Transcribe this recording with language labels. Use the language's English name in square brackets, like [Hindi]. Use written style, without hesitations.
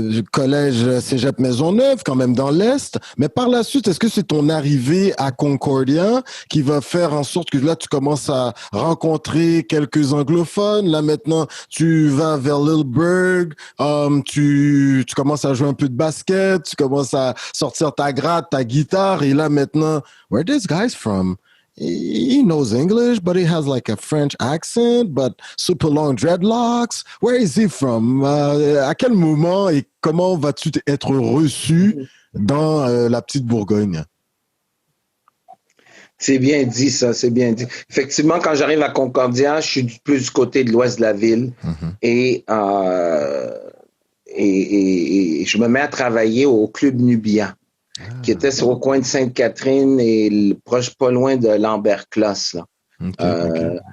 [French] collège Cégep Maisonneuve, quand même dans l'Est, mais par la suite, est-ce que c'est ton arrivée à Concordia qui va faire en sorte que là, tu commences à rencontrer quelques anglophones, là maintenant, tu vas vers Lilleburg, tu commences à jouer un peu de basket, tu commences à sortir ta gratte, ta guitare, et là maintenant, [English] where are these guys from? He knows English, but he has like a French accent, but super long dreadlocks. Where is he from? [French] À quel moment et comment vas-tu être reçu dans la petite Bourgogne? C'est bien dit, ça, c'est bien dit. Effectivement, quand j'arrive à Concordia, je suis plus du côté de l'ouest de la ville et je me mets à travailler au Club Nubia, qui était sur le coin de Sainte-Catherine et proche, pas loin de Lambert-Closse, là.